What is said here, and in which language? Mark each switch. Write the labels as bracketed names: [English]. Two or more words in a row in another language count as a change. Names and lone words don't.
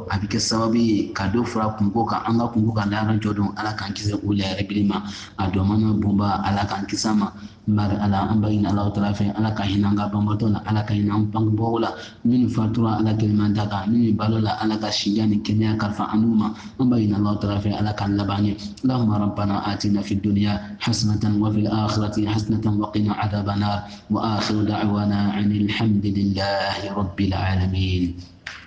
[Bambara] a bɛ kɛ sababu ye ka dɔ fara kungo kan an ka kungo kan lahara jɔ don ala k'an kisi o lɛrɛbili ma a dɔ mana bonba ala k'an kisi a ma mari ala an b'a ɲini Alahu taala fɛ ala ka hinɛ an ka banbatɔ la ala ka hinɛ an bangebagaw la minnu fatura ala kɛlɛman da kan minnu balo la ala ka sijan ni kɛnɛya kalifa an n'u ma an b'a ɲini Alahu taala fɛ ala k'an laban ɲɛ [Arabic] اللهم ربنا آتنا في الدنيا حسنة وفي الآخرة حسنة وقنا عذاب النار وآخر دعوانا أن الحمد لله رب العالمين